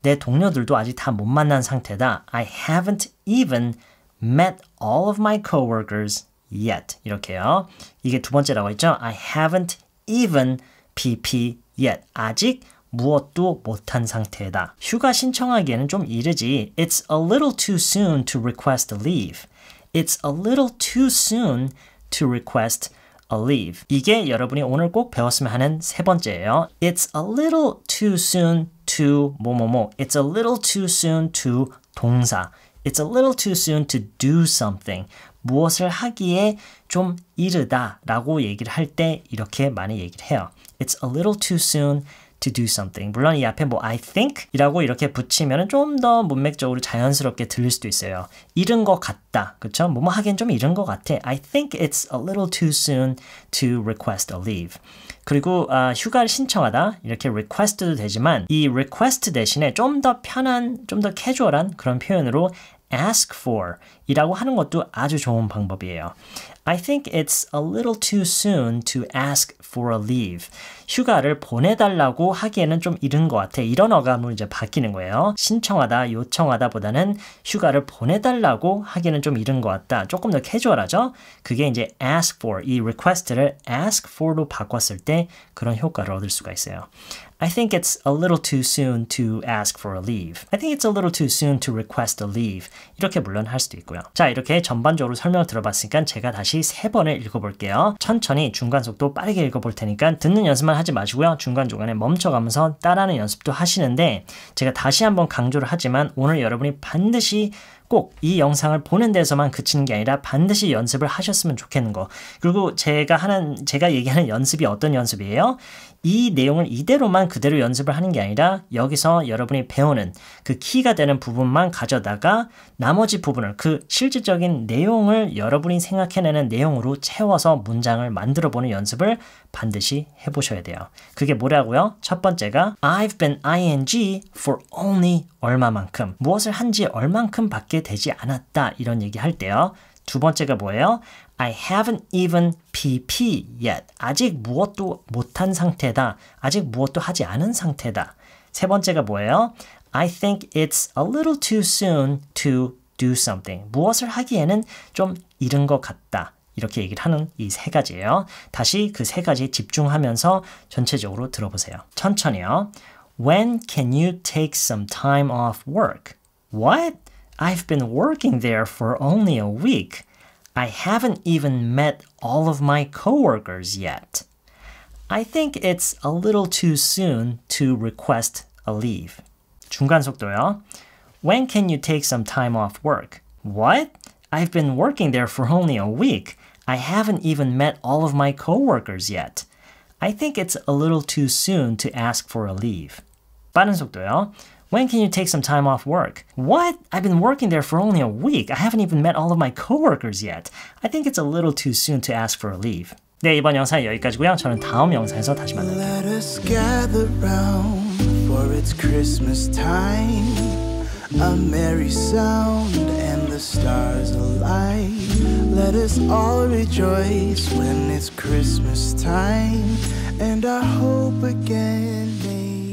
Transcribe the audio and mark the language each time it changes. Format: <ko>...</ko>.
<ko>내 동료들도 아직 다 못 만난 상태다.</ko> <en>I haven't even met all of my coworkers yet.</en> <ko>이렇게요. 이게 두 번째라고 했죠.</ko> <en>I haven't even PP yet.</en> <ko>아직 무엇도 못한 상태다. 휴가 신청하기에는 좀 이르지.</ko> <en>It's a little too soon to request a leave. It's a little too soon to request a leave.</en> <ko>이게 여러분이 오늘 꼭 배웠으면 하는 세 번째예요.</ko> <en>It's a little too soon to</en> <ko>뭐뭐뭐.</ko> <en>It's a little too soon to</en> <ko>동사.</ko> <en>It's a little too soon to do something.</en> <ko>무엇을 하기에 좀 이르다 라고 얘기를 할 때 이렇게 많이 얘기를 해요.</ko> <en>It's a little too soon to do something.</en> <ko>물론 이 앞에 뭐</ko> <en>I think</en> <ko>이라고 이렇게 붙이면 좀 더 문맥적으로 자연스럽게 들릴 수도 있어요. 이른 것 같다. 그렇죠? 뭐뭐 하기엔 좀 이른 것 같아.</ko> <en>I think it's a little too soon to request a leave.</en> <ko>그리고 휴가를 신청하다 이렇게 request도 되지만 이 request 대신에 좀 더 편한, 좀 더 캐주얼한 그런 표현으로 ask for 이라고 하는 것도 아주 좋은 방법이에요.</ko> <en>I think it's a little too soon to ask for a leave.</en> <ko>휴가를 보내달라고 하기에는 좀 이른 것 같아. 이런 어감으로 이제 바뀌는 거예요. 신청하다, 요청하다 보다는 휴가를 보내달라고 하기에는 좀 이른 것 같다. 조금 더 캐주얼하죠? 그게 이제 ask for, 이 request를 ask for로 바꿨을 때 그런 효과를 얻을 수가 있어요.</ko> <en>I think it's a little too soon to ask for a leave. I think it's a little too soon to request a leave.</en> <ko>이렇게 물론 할 수도 있고요. 자, 이렇게 전반적으로 설명을 들어봤으니까 제가 다시 세 번을 읽어볼게요. 천천히 중간 속도 빠르게 읽어볼 테니까 듣는 연습만 하지 마시고요. 중간중간에 멈춰가면서 따라하는 연습도 하시는데 제가 다시 한번 강조를 하지만 오늘 여러분이 반드시 꼭 이 영상을 보는 데서만 그치는 게 아니라 반드시 연습을 하셨으면 좋겠는 거. 그리고 제가 얘기하는 연습이 어떤 연습이에요? 이 내용을 이대로만 그대로 연습을 하는 게 아니라 여기서 여러분이 배우는 그 키가 되는 부분만 가져다가 나머지 부분을 그 실질적인 내용을 여러분이 생각해내는 내용으로 채워서 문장을 만들어보는 연습을 반드시 해보셔야 돼요. 그게 뭐라고요? 첫 번째가</ko> <en>I've been ing for only</en> <ko>얼마만큼 무엇을 한지 얼만큼 밖에 되지 않았다 이런 얘기 할 때요. 두 번째가 뭐예요?</ko> <en>I haven't even pp yet.</en> <ko>아직 무엇도 못한 상태다. 아직 무엇도 하지 않은 상태다. 세 번째가 뭐예요?</ko> <en>I think it's a little too soon to do something.</en> <ko>무엇을 하기에는 좀 이른 것 같다. 이렇게 얘기를 하는 이 세 가지예요. 다시 그 세 가지 집중하면서 전체적으로 들어보세요. 천천히요.</ko> <en>When can you take some time off work? What? I've been working there for only a week. I haven't even met all of my coworkers yet. I think it's a little too soon to request a leave.</en> <ko>중간 속도요.</ko> <en>When can you take some time off work? What? I've been working there for only a week. I haven't even met all of my coworkers yet. I think it's a little too soon to ask for a leave.</en> <ko>빠른 속도요.</ko> <en>When can you take some time off work? What? I've been working there for only a week. I haven't even met all of my coworkers yet. I think it's a little too soon to ask for a leave.</en> <ko>네, 이번 영상은 여기까지고요. 저는 다음 영상에서 다시 만날게요.</ko> <en>Let us gather round for it's Christmas time. A merry sound and the stars alight. Let us all rejoice when it's Christmas time and our hope again may</en>